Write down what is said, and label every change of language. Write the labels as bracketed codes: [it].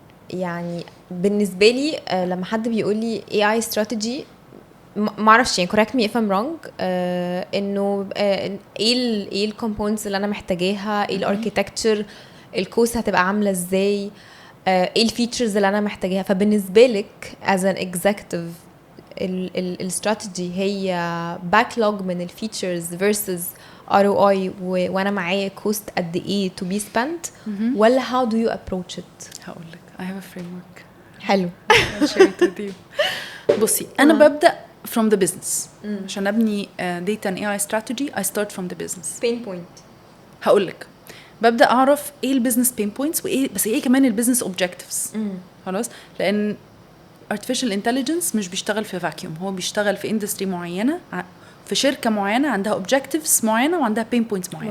[ar] يعني بالنسبة لي لما حد بيقول لي AI strategy معرفش يعني correct me if I'm wrong انه ايه الكومبوننتس اللي انا محتاجاها, ايه الاركيتكتشر, الكوست هتبقى عاملة ازاي, ايه الفيتشرز اللي انا محتاجاها. فبالنسبة لك as an executive الاستراتيجي هي backlog من الفيتشرز versus ROI وانا معايا كوست قد ايه to be spent, ولا how do you approach it؟ [en] هقول لك I have a framework. [ar] حلو. [en] I'll share it with you. [ar] بصي أنا ببدأ from the business. [en] عشان أبني data and AI strategy I start from the business. pain point. [ar] هقول لك ببدأ أعرف إيه البيزنس pain points وإيه بس إيه كمان البيزنس objectives. خلاص, لأن artificial intelligence مش بيشتغل في vacuum, هو بيشتغل في industry معينة, في شركة معينة عندها objectives معينة وعندها pain points معينة.